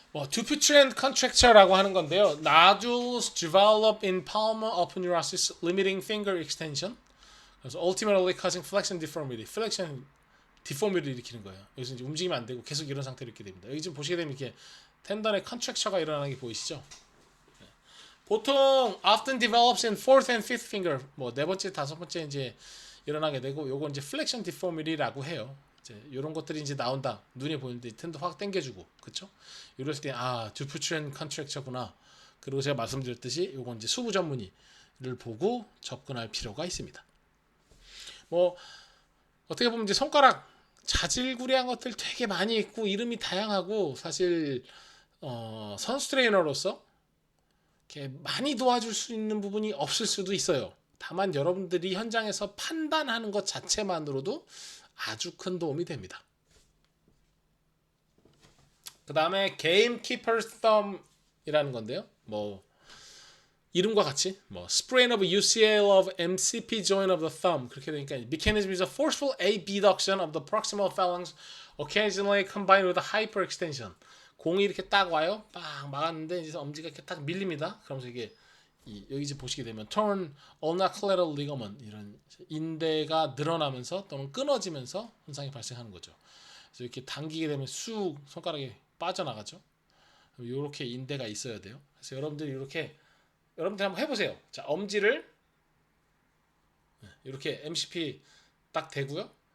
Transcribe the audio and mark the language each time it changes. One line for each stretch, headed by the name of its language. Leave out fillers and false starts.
English: Dupuytren contracture
Korean: 라고 하는 건데요.
English: Nodules develop in palmar aponeurosis limiting finger extension. 그래서 ultimately causing flexion deformity. flexion deformity를
Korean: 일으키는 거예요. 여기서 이제 움직이면 안 되고 계속 이런 상태로 있게 됩니다. 여기 지금 보시게 되면 이렇게 텐던의 contracture가 일어나는 게 보이시죠? 네.
English: 보통 often develops in fourth and fifth finger.
Korean: 뭐 네 번째, 다섯 번째 이제 일어나게 되고, 요건 이제 flexion deformity라고 해요. 이제 이런 것들이 이제 나온다. 눈에 보이는데 텐더 확 당겨주고, 그렇죠? 이럴 때 Dupuytren contracture구나. 그리고 제가 말씀드렸듯이 요건 이제 수부 전문의를 보고 접근할 필요가 있습니다. 뭐 어떻게 보면 이제 손가락 자질구레한 것들 되게 많이 있고 이름이 다양하고 사실 선수 트레이너로서 이렇게 많이 도와줄 수 있는 부분이 없을 수도 있어요. 다만 여러분들이 현장에서 판단하는 것 자체만으로도 아주 큰 도움이 됩니다. 그 다음에 gamekeeper's thumb이라는 건데요.
English: 뭐 이름과 같이 뭐 sprain of UCL of MCP joint of the thumb 그렇게 되니까 mechanism is a forceful abduction of the proximal phalanx occasionally combined with a hyperextension.
Korean: 공이 이렇게 딱 와요. 딱 막았는데 이제 엄지가 이렇게 딱 밀립니다. 그러면서 이게 여기 이제 보시게 되면 turn ulnar collateral ligament 이런 인대가 늘어나면서 또는 끊어지면서 현상이 발생하는 거죠. 그래서 이렇게 당기게 되면 쑥 손가락이 빠져나가죠. 이렇게 인대가 있어야 돼요. 그래서 여러분들 한번 해보세요. 자, 엄지를 이렇게 MCP 딱 대고요.